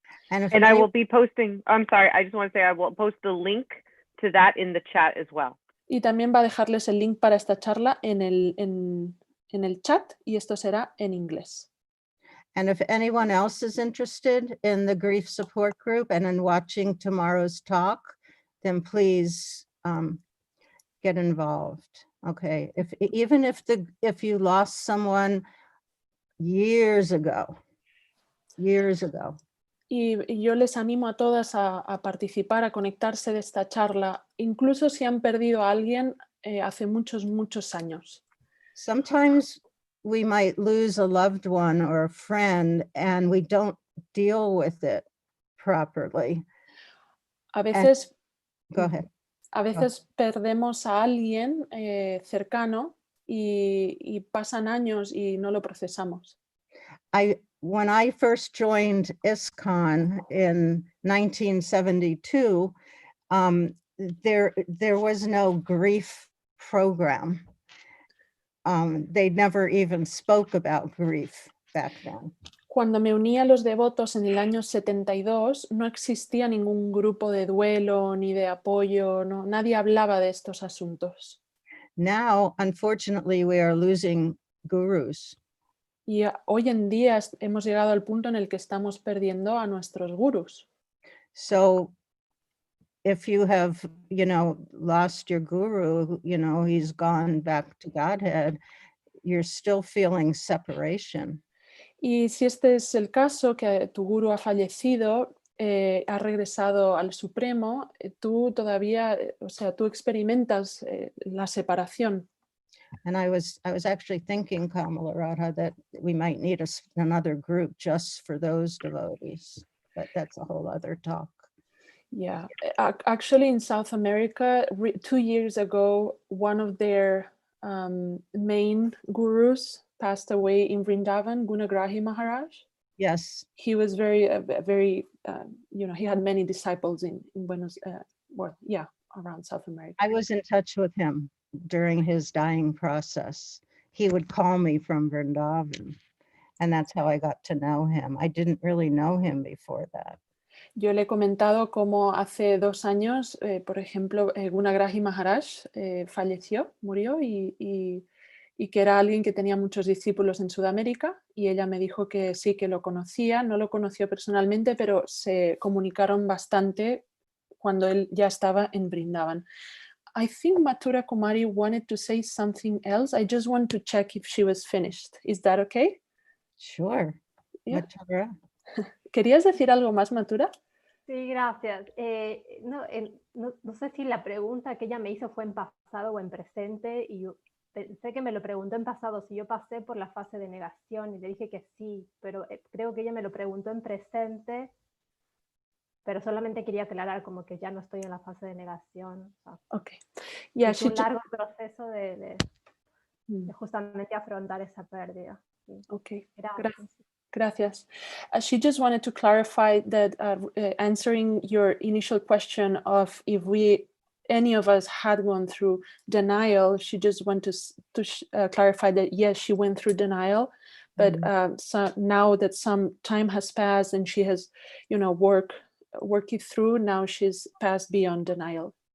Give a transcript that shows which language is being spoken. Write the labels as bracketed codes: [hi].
[en] And I will be posting, I'm sorry, I just want to say I will post the link to that in the chat as well. [es] Y también va a dejarles el link para esta charla en el chat y esto será en inglés. [en] And if anyone else is interested in the grief support group and in watching tomorrow's talk, then please get involved. Okay, even if you lost someone years ago. [es] Y yo les animo a todas a participar, a conectarse de esta charla, incluso si han perdido a alguien hace muchos, muchos años. [en] Sometimes we might lose a loved one or a friend and we don't deal with it properly. [es] A veces, [en] Go ahead. [es] A veces perdemos a alguien cercano y pasan años y no lo procesamos. [en] When I first joined ISKCON in 1972, there was no grief program. They never even spoke about grief back then. [es] Cuando me uní a los devotos en el año 72, no existía ningún grupo de duelo ni de apoyo, no, nadie hablaba de estos asuntos. [en] Now, unfortunately, we are losing gurus. [es] Y hoy en día hemos llegado al punto en el que estamos perdiendo a nuestros gurús. [en] So if you have, lost your guru, he's gone back to Godhead, you're still feeling separation. [es] Y si este es el caso, que tu gurú ha fallecido, ha regresado al Supremo, tú todavía, o sea, tú experimentas la separación. [en] And I was actually thinking, Kamala Radha, that we might need another group just for those devotees, but that's a whole other talk. Yeah, actually in South America, 2 years ago, one of their main gurus passed away in Vrindavan, Gunagrahi Maharaj. Yes. He was very, he had many disciples in Buenos, around South America. I was in touch with him during his dying process. He would call me from Vrindavan, and that's how I got to know him. I didn't really know him before that. [es] Yo le he comentado cómo hace 2 años, por ejemplo, Gunagrahi Maharaj falleció, murió, y que era alguien que tenía muchos discípulos en Sudamérica, y ella me dijo que sí, que lo conocía, no lo conoció personalmente, pero se comunicaron bastante cuando él ya estaba en Vrindavan. [en] I think Mathura Kumari wanted to say something else. I just want to check if she was finished. Is that okay? Sure. Yeah. Mathura. [es] ¿Querías decir algo más, Mathura? Sí, gracias. No sé si la pregunta que ella me hizo fue en pasado o en presente, y yo pensé que me lo preguntó en pasado, si yo pasé por la fase de negación, y le dije que sí, pero creo que ella me lo preguntó en presente, pero solamente quería aclarar como que ya no estoy en la fase de negación. O sea, [en] Okay. Yeah, [es] es un largo proceso de justamente afrontar esa pérdida. Sí. [en] Okay. [es] Gracias. Gracias. [en] She just wanted to clarify that answering your initial question of if any of us had gone through denial, she just wanted to clarify that yes, she went through denial, but so now that some time has passed and she has, worked it through, now she's passed beyond denial.